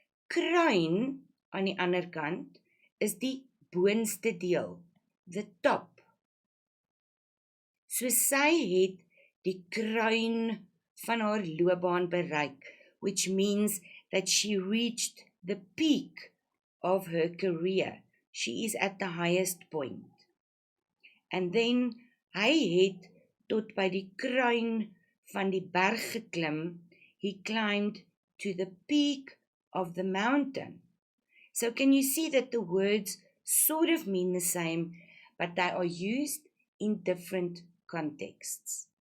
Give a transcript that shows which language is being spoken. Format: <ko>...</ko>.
<af>Kruin, aan die ander kant, is die boonste deel,</af> <en>the top.</en> <af>So sy het die kruin van haar loopbaan bereik,</af> <en>which means that she reached the peak of her career. She is at the highest point. And then,</en> <af>hy het tot by die kruin van die berg geklim.</af> <en>He climbed to the peak of the mountain. So can you see that the words sort of mean the same, but they are used in different contexts.</en>